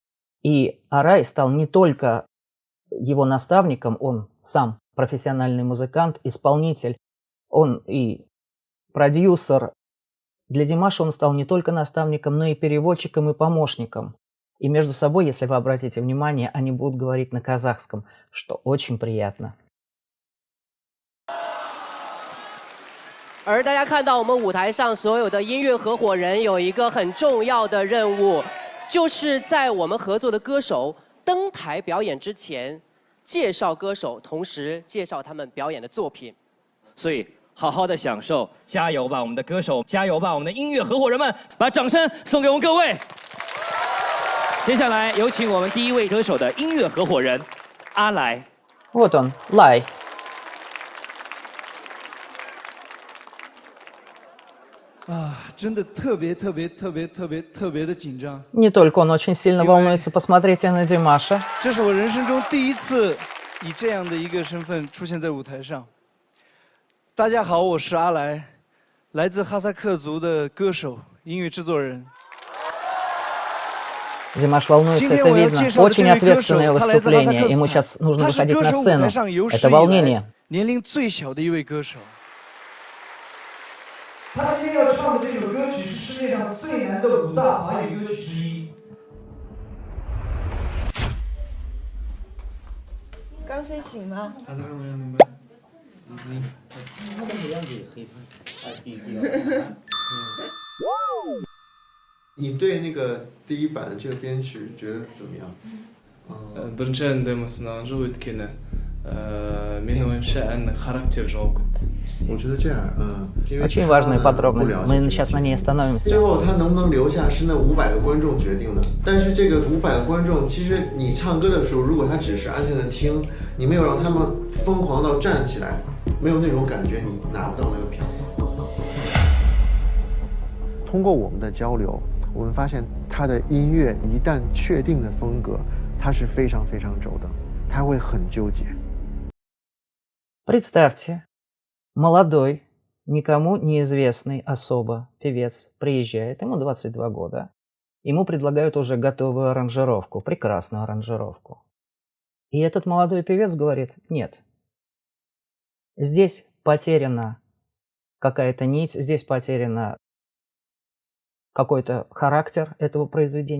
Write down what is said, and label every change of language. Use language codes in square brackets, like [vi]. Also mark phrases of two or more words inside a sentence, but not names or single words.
[ru] И Арай стал не только его наставником, он сам профессиональный музыкант, исполнитель, он и продюсер. Для Димаша он стал не только наставником, но и переводчиком и помощником. И между собой, если вы обратите внимание, они будут говорить на казахском, что очень приятно. [zh] 而大家看到我们舞台上所有的音乐合伙人有一个很重要的任务，就是在我们合作的歌手登台表演之前，介绍歌手，同时介绍他们表演的作品。所以好好的享受，加油吧，我们的歌手，加油吧，我们的音乐合伙人们，把掌声送给我们各位。接下来有请我们第一位歌手的音乐合伙人阿来。 [ru] Вот он, Лай. А, [zh] 真的特别的紧张。 [ru] Не только он очень сильно волнуется, посмотрите на Димаша. [zh] 这是我人生中第一次以这样的一个身份出现在舞台上。大家好，我是阿来，来自哈萨克族的歌手、音乐制作人。 [ru] Димаш волнуется, это видно. Очень ответственное выступление. Ему сейчас нужно выходить на сцену. Это волнение. [zh] 年龄最小的一位歌手。他今天要唱的这首歌曲是世界上最难的5大华语歌曲之一。刚睡醒吗？你对那个第一版的这个编曲觉得怎么样？ [kk] бірінші әнді мысынан жоқ өйткені менің ойымша әннің характері жоқ. [zh] 我觉得这样， [ru] Очень важная подробность. Мы сейчас на ней остановимся. [zh] 最后他能不能留下是那500个观众决定的。但是这个500个观众，其实你唱歌的时候，如果他只是安静的听，你没有让他们疯狂到站起来，没有那种感觉，你拿不到那个票。通过我们的交流，我们发现他的音乐一旦确定的风格，他是非常轴的，他会很纠结。 [ru] Представьте, молодой, никому неизвестный особо певец приезжает, ему 22 года. Ему предлагают уже готовую аранжировку, прекрасную аранжировку. И этот молодой певец говорит: нет, здесь потеряна какая-то нить, здесь потеряна какой-то характер этого произведения.